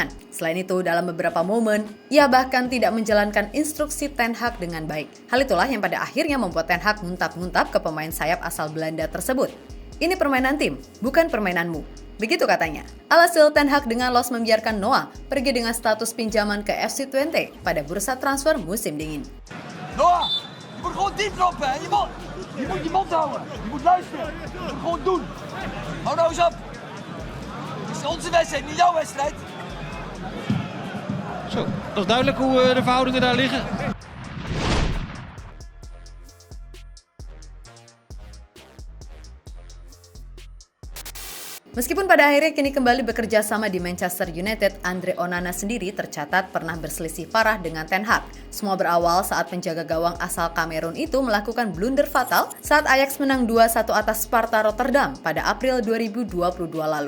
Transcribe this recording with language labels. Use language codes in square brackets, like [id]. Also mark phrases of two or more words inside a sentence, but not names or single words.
[id] Selain itu, dalam beberapa momen, ia bahkan tidak menjalankan instruksi Ten Hag dengan baik. Hal itulah yang pada akhirnya membuat Ten Hag nguntap-nguntap ke pemain sayap asal Belanda tersebut. Ini permainan tim, bukan permainanmu. Begitu katanya. Alhasil Ten Hag dengan los membiarkan Noah pergi dengan status pinjaman ke FC Twente pada bursa transfer musim dingin. [nl] Noah, je moet gewoon diep lopen en je moet je mond houden. Je moet luisteren. Je moet gewoon doen. Hou nou eens op. Het is onze wedstrijd, niet jouw wedstrijd. Zo, dat is duidelijk hoe de verhoudingen daar liggen. [id] Meskipun pada akhirnya kini kembali bekerja sama di Manchester United, Andre Onana sendiri tercatat pernah berselisih parah dengan Ten Hag. Semua berawal saat penjaga gawang asal Kamerun itu melakukan blunder fatal saat Ajax menang 2-1 atas Sparta Rotterdam pada April 2022 lalu.